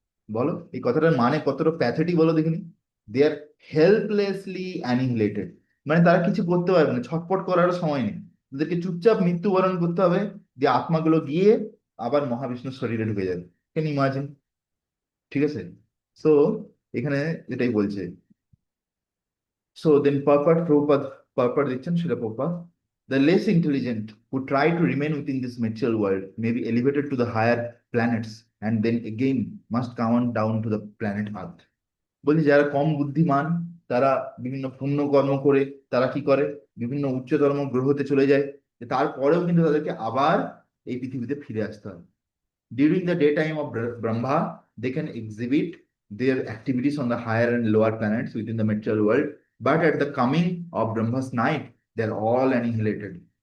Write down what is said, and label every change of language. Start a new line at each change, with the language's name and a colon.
Bangla: বলো এই কথাটার মানে কতটা প্যাথেটিক, বলো দেখিনি।
English: they are helplessly annihilated,
Bangla: মানে তারা কিছু করতে পারবে না, ছটপট করারও সময় নেই, তাদেরকে চুপচাপ মৃত্যুবরণ করতে হবে, যে আত্মাগুলো গিয়ে আবার মহাবিষ্ণুর শরীরে ঢুকে যাবে। Can imagine? ঠিক আছে?
English: So এখানে এটাই বলছে। সো দেন পারপার দিচ্ছেন Srila Prabhupada, the less intelligent who try to remain within this material world may be elevated to the higher planets and then again must come down to the planet Earth.
Bangla: বলছি যারা কম বুদ্ধিমান, তারা বিভিন্ন পুণ্য কর্ম করে তারা কি করে, বিভিন্ন উচ্চতর গ্রহতে চলে যায়, যে তারপরেও কিন্তু তাদেরকে আবার এই পৃথিবীতে ফিরে আসতে হয়।
English: During the daytime of Brahma, they can exhibit their activities on the higher and lower planets within the material world, but at the coming of Brahma's night, they're all annihilated.